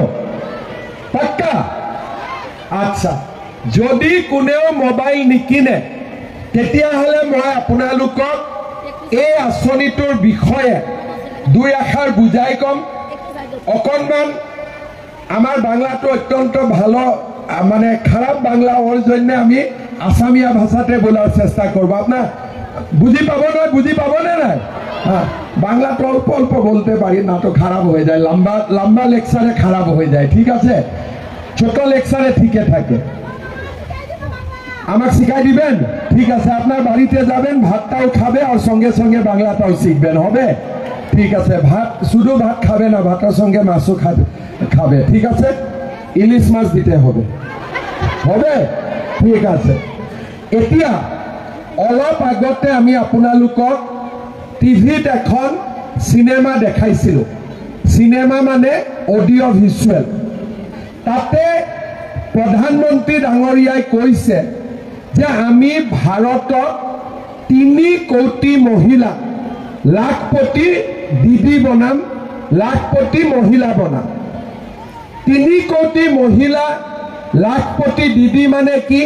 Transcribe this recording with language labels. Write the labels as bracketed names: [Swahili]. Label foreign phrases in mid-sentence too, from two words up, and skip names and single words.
[Assamese] পাক্কা? আচ্ছা, যদি কোনেও মোবাইল নিকিনে তেতিয়াহলে মই আপোনালোকক এই আঁচনিটোৰ বিষয়ে দুই আখাৰ বুজাই কম। অকণমান আমাৰ [Bangla] বাংলাটো অত্যন্ত ভালো, মানে খারাপ বাংলা ওর জন্য আমি আসামিয়া ভাষাতে বলার চেষ্টা করব। আপনার বুঝি পাব না? বুঝি পাব না? হ্যাঁ, বাংলা তো অল্প অল্প বলতে পারি না, তো খারাপ হয়ে যায়। লম্বা লম্বা লেকচারে খারাপ হয়ে যায়, ঠিক আছে? ছোট লেকচারে ঠিকই থাকে। আমাকে শিখাই দিবেন? ঠিক আছে, আপনার বাড়িতে যাবেন, ভাতটাও খাবে আর সঙ্গে সঙ্গে বাংলাটাও শিখবেন, হবে? ঠিক আছে। ভাত শুধু ভাত খাবে না, ভাতের সঙ্গে মাছও খাবে, ঠিক আছে? ইলিশ মাছ দিতে হবে, হবে? [Assamese] ঠিক আছে। এতিয়া অলপ আগতে আমি আপোনালোকক টিভিত এখন সিনেমা দেখাইছিলো। সিনেমা মানে [English] audio visual. [Assamese] তাতে প্রধানমন্ত্রী ডাঙরিয়াই কৈছে যে আমি ভারতত 3 কোটি মহিলা লাখপতি দিদি বনাম, লাখপতি মহিলা বনাম। 3 কোটি মহিলা লাখপতি দিদি মানে কি?